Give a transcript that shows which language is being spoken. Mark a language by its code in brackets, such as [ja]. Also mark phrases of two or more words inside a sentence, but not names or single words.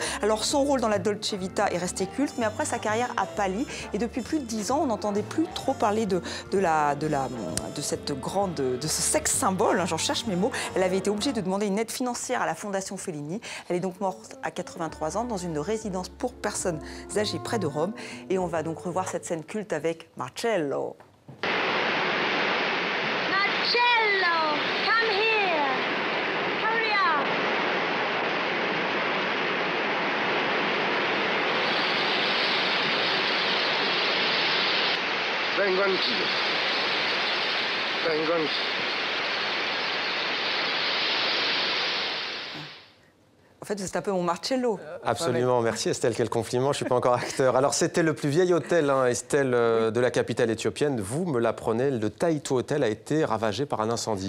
[fr] Alors son rôle dans la Dolce Vita est resté culte, mais après sa carrière a pâli et depuis plus de 10 ans, on n'entendait plus trop parler de ce sexe symbole, hein, j'en cherche mes mots. Elle avait été obligée de demander une aide financière à la Fondation Fellini. Elle est donc morte à 83 ans dans une résidence pour personnes âgées près de Rome. Et on va donc revoir cette scène culte avec Marcello. [en] Marcello, come here. Hurry up. [it] Vengo anch'io. Vengo anch'io. [fr] En fait, c'est un peu mon Marcello. Absolument, merci Estelle, quel compliment, je ne suis pas encore acteur. Alors c'était le plus vieil hôtel, hein, Estelle, de la capitale éthiopienne. Vous me l'apprenez, le Taito Hotel a été ravagé par un incendie.